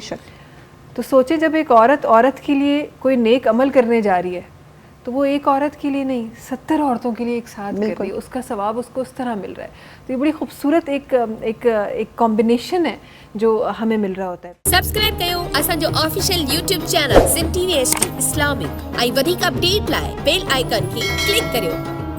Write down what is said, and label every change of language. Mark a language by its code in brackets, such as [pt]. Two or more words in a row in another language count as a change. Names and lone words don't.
[ur] بے شک. تو سوچیں جب ایک عورت کے لیے کوئی نیک عمل کرنے جا رہی ہے تو وہ ایک عورت کے لیے نہیں 70 عورتوں کے لیے ایک ساتھ کر رہی ہے، اس کا ثواب اس کو اس طرح مل رہا ہے. تو یہ بڑی خوبصورت ایک کمبینیشن ہے جو ہمیں مل رہا ہوتا ہے. [sd] سبسکرائب کयो اسانجو [en] official YouTube channel [sd] सिंध TV HD इस्लामिक ऐं वधीक अपडेट लाइ [en] bell icon [sd] खे क्लिक करियो.